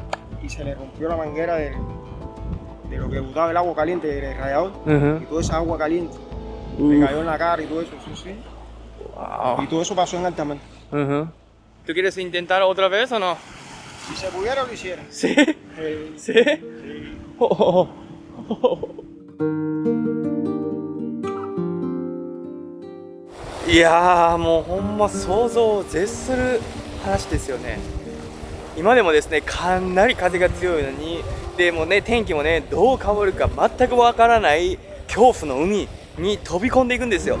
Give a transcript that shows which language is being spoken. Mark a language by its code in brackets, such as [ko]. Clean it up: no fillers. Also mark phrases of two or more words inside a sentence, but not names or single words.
[es] Y se le rompió la manguera de lo que botaba el agua caliente del radiador Ajá. y toda esa agua caliente le Uf. cayó en la cara y todo eso, sí, sí. Wow. Y todo eso pasó en Altamar. Ajá. ¿Tú quieres intentar otra vez o no? Si se pudiera, lo hiciera. Sí. Sí. Sí. Oh. [ja] いやーもうほんま想像を絶する話ですよね。今でもですねかなり風が強いのにでもね天気もねどう変わるか全くわからない恐怖の海に飛び込んでいくんですよ。